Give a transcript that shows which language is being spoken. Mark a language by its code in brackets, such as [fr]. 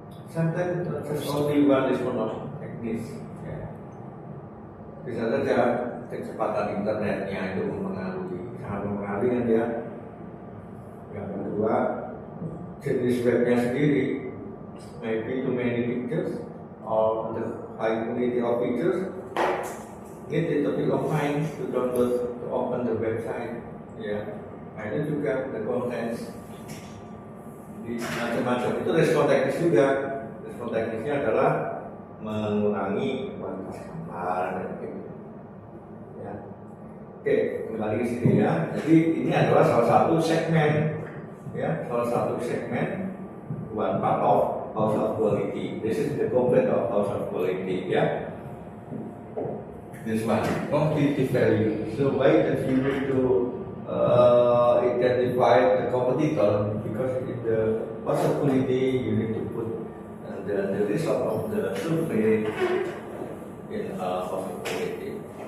[en] Sometimes just only one [id] respon teknis. Ya. Bisa saja kecepatan internetnya itu sangat mempengaruhi kan dia. Yang kedua, jenis webnya sendiri, [en] maybe too many pictures or the high quality of pictures, need a little bit of time to download to open the website. [id] Ya, nah itu juga [en] the contents [id] di macam-macam itu respon teknis juga. Respon teknisnya adalah mengurangi kualitas gambar dan gitu. Ya. Oke, kembali ke sini ya. Jadi ini adalah salah satu segmen, ya, salah satu segmen [en] one part of house of quality. This is the complete of house of quality, ya. This one, competitive value. So why that you need to identify the competitor, because in the house of quality you need to put the result of the survey in house of quality.